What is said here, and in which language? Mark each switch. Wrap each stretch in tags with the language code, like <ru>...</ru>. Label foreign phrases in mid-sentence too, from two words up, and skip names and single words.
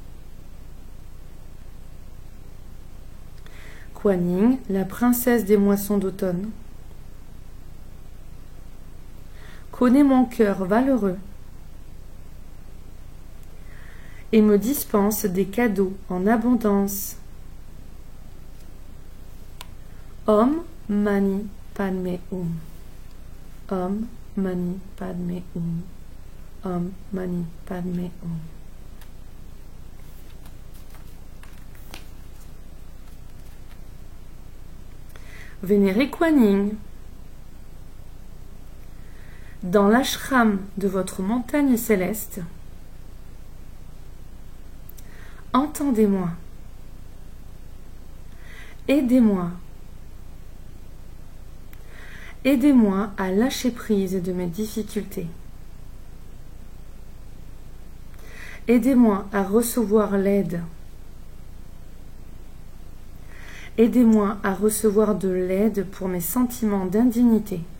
<fr>Kuan Yin, la princesse des moissons d'automne, connaît mon cœur valeureux et me dispense des cadeaux en abondance.</fr> <sa>Om Mani Padme Hum. Om Mani Padme Hum. Om Mani Padme Hum.</sa> <fr>Vénéré Kuan Yin, dans l'ashram de votre montagne céleste, entendez-moi, aidez-moi, aidez-moi à lâcher prise de mes difficultés, aidez-moi à recevoir l'aide, aidez-moi à recevoir de l'aide pour mes sentiments d'indignité.</fr>